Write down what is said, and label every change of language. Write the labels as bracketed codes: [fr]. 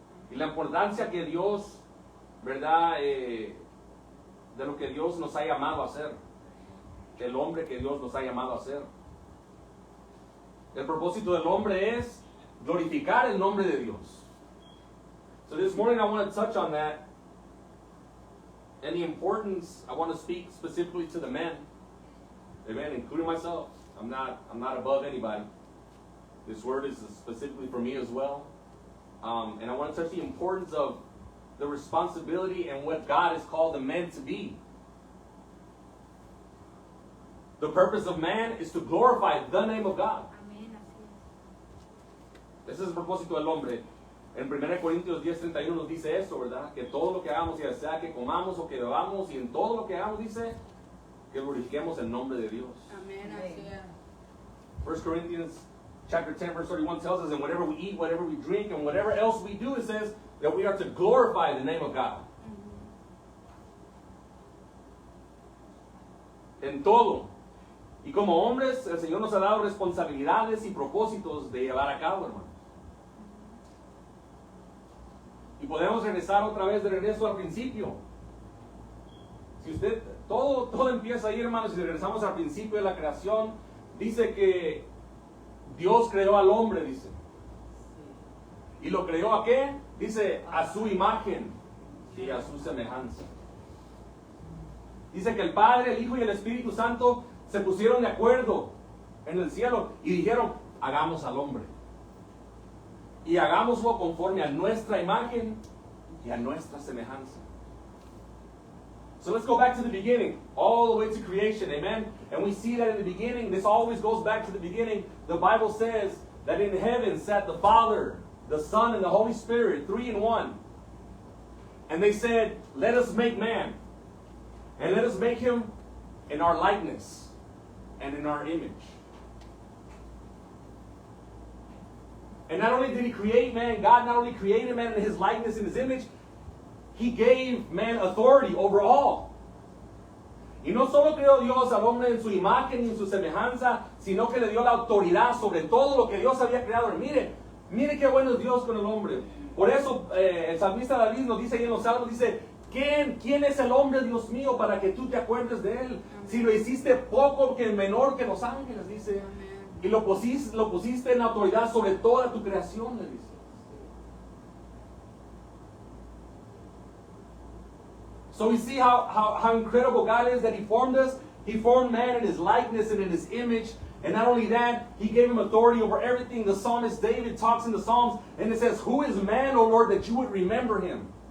[es] Y la importancia que Dios, ¿verdad? De lo que Dios nos ha llamado a hacer, el hombre que Dios nos ha llamado a hacer. El propósito del hombre es glorificar el nombre de Dios. [en] So this morning I want to touch on that. And the importance, I want to speak specifically to the men, amen, including myself. I'm not above anybody. This word is specifically for me as well. And I want to touch the importance of the responsibility and what God has called the men to be. The purpose of man is to glorify the name of God. [es] Ese es el propósito del hombre. En 1 Corintios 10:31 nos dice eso, ¿verdad? Que todo lo que hagamos, ya sea que comamos o que bebamos, y en todo lo que hagamos, dice, que glorifiquemos el nombre de Dios. Amén, así es. [en] 1 Corinthians chapter 10 verse 31 tells us, and whatever we eat, whatever we drink, and whatever else we do, it says that we are to glorify the name of God. [es] En todo. Y como hombres, el Señor nos ha dado responsabilidades y propósitos de llevar a cabo, hermanos. Y podemos regresar otra vez de regreso al principio. Si usted, todo empieza ahí, hermanos, si regresamos al principio de la creación, dice que Dios creó al hombre, dice. ¿Y lo creó a qué? Dice, a su imagen y a su semejanza. Dice que el Padre, el Hijo y el Espíritu Santo se pusieron de acuerdo en el cielo y dijeron, hagamos al hombre. Y hagámoslo conforme a nuestra imagen y a nuestra semejanza. [en] So let's go back to the beginning, all the way to creation, amen? And we see that in the beginning, this always goes back to the beginning. The Bible says that in heaven sat the Father, the Son, and the Holy Spirit, 3 in 1. And they said, let us make man. And let us make him in our likeness and in our image. And not only did he create man, God not only created man in his likeness and his image, he gave man authority over all. [es] Y no solo creó Dios al hombre en su imagen y en su semejanza, sino que le dio la autoridad sobre todo lo que Dios había creado. Mire qué bueno es Dios con el hombre. Por eso el salmista David nos dice ahí en los salmos, dice, ¿quién es el hombre, Dios mío, para que tú te acuerdes de él? Si lo hiciste poco, que menor que los ángeles, dice. Y lo pusiste en autoridad sobre toda tu creación, le dice. [en] So we see how incredible God is that he formed us. He formed man in his likeness and in his image. And not only that, he gave him authority over everything. The psalmist David talks in the Psalms and it says, who is man, O Lord, that you would remember him?